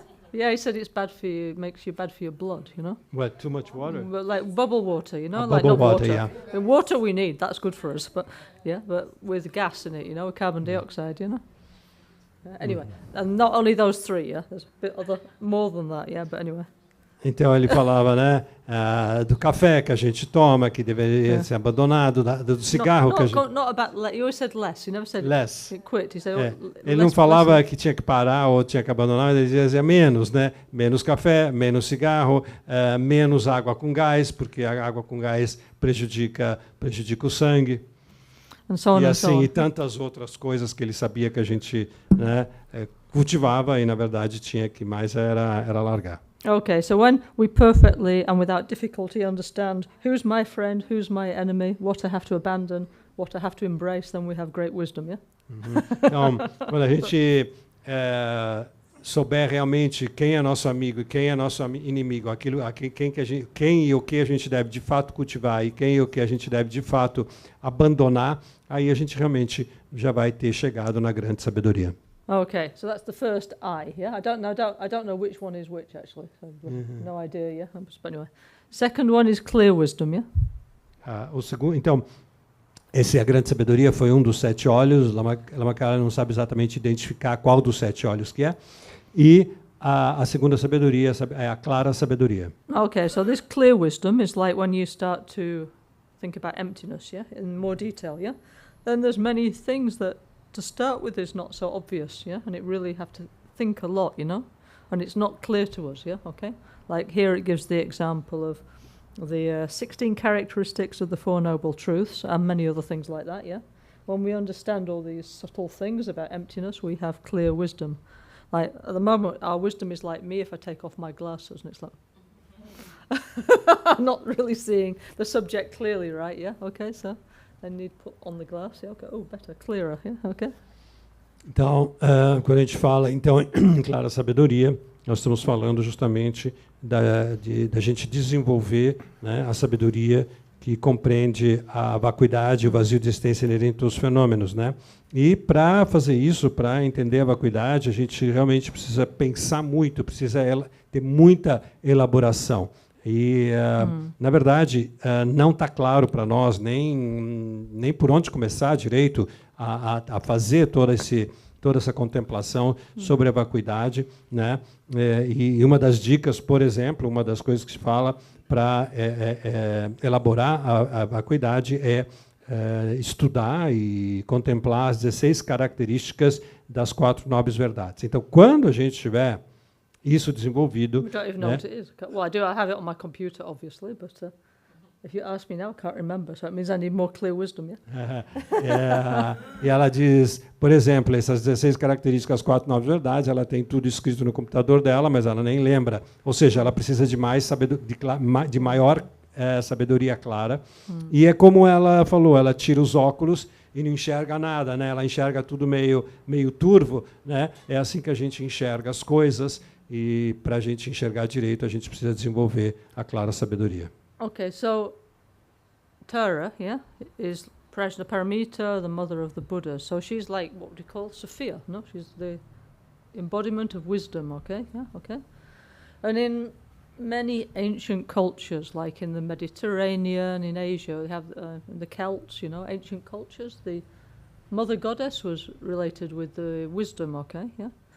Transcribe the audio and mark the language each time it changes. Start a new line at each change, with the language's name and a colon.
English: Yeah, he said it's bad for you, makes you bad for your blood, What, too much water? But like bubble water, like bubble not water, water. yeah. And water we need, that's good for us, but with gas in it, with carbon dioxide, Anyway, and not only those three, there's a bit more than that, but anyway.
Portuguese: Então ele falava, né, do café que a gente toma, que deveria ser abandonado, do cigarro que a gente...
English: Not about you always said less, you never said less. Quit. You said,
Portuguese: Ele não falava que tinha que parar ou tinha que abandonar, ele dizia menos, né? Menos café, menos cigarro, menos água com gás, porque a água com gás prejudica o sangue. E assim, e tantas outras coisas que ele sabia que a gente, né, cultivava e, na verdade, tinha que mais era largar.
English: Okay, so when we perfectly and without difficulty understand who's my friend, who's my enemy, what I have to abandon, what I have to embrace, then we have great wisdom, Então, quando a gente souber realmente quem é nosso amigo e quem é nosso inimigo, quem e o que a gente deve de fato cultivar e quem e o que a gente deve de fato abandonar, aí a gente realmente já vai ter chegado na grande sabedoria. Okay, so that's the first I. I don't know which one is which actually. So no idea. But anyway, second one is clear wisdom.
Portuguese: O segundo, então, essa é a grande sabedoria, foi um dos 7 olhos. Lama não sabe exatamente identificar qual dos 7 olhos que é. E a segunda sabedoria é a clara sabedoria.
English: Okay, so this clear wisdom is like when you start to think about emptiness, yeah, in more detail, yeah? Then there's many things that to start with is not so obvious, yeah? And it really have to think a lot, you know? And it's not clear to us, yeah? Okay? Like here it gives the example of the 16 characteristics of the Four Noble Truths and many other things like that, yeah? When we understand all these subtle things about emptiness, we have clear wisdom. Like at the moment, our wisdom is like me if I take off my glasses, and it's like I'm not really seeing the subject clearly, right? Yeah, okay, so then you'd put on the glass, yeah, okay, oh, better, clearer, yeah, okay.
Portuguese: Então, quando a gente fala, então, em clara sabedoria, nós estamos falando justamente da gente desenvolver, né, a sabedoria que compreende a vacuidade, o vazio de existência inerente aos fenômenos, né? E para fazer isso, para entender a vacuidade, a gente realmente precisa pensar muito, precisa ter muita elaboração. E, na verdade, não está claro para nós nem por onde começar direito a fazer toda essa contemplação sobre a vacuidade, né? E uma das dicas, por exemplo, uma das coisas que se fala para elaborar a vacuidade é estudar e contemplar as 16 características das 4 nobres verdades. Então, quando a gente tiver isso desenvolvido...
English: We don't even know what it is. Well, I have it on my computer, obviously, but if you ask me now, I can't remember, so it means I need more clear wisdom, yeah?
Portuguese: E ela diz, por exemplo, essas 16 características, as 4 nobres verdades, ela tem tudo escrito no computador dela, mas ela nem lembra. Ou seja, ela precisa de de maior sabedoria clara. E é como ela falou, ela tira os óculos e não enxerga nada, né? Ela enxerga tudo meio turvo, né? É assim que a gente enxerga as coisas, e para a gente enxergar direito, a gente precisa desenvolver a clara sabedoria.
English: Okay, so Tara, yeah, is Prajnaparamita, the mother of the Buddha. So she's like what we call Sophia, no? She's the embodiment of wisdom, okay? Yeah, okay. And in many ancient cultures, like in the Mediterranean, in Asia, they have the Celts, you know, ancient cultures, the mother goddess was related with the wisdom, okay? Yeah.